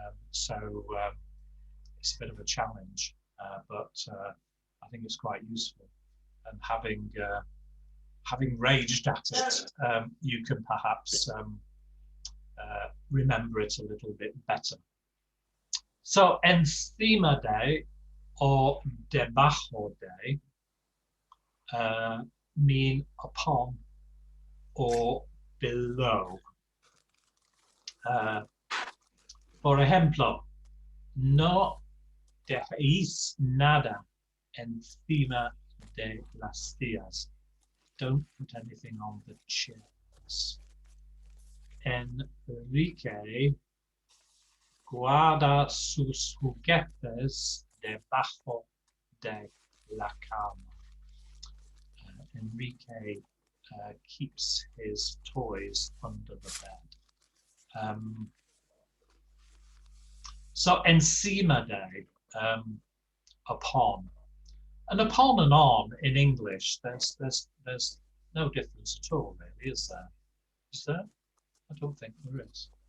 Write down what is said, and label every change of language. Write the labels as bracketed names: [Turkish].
[English] It's a bit of a challenge, but I think it's quite useful. And having raged at it, you can perhaps remember it a little bit better. [Spanish] So encima de or debajo de [English] mean upon or below. [Spanish] Por ejemplo, no dejéis nada encima de las sillas. [English] Don't put anything on the chairs. [Spanish] Enrique guarda sus juguetes debajo de la cama. [English] Enrique keeps his toys under the bed. So encima de, upon, and upon and on in English, there's no difference at all, really, is there? Is there? I don't think there is.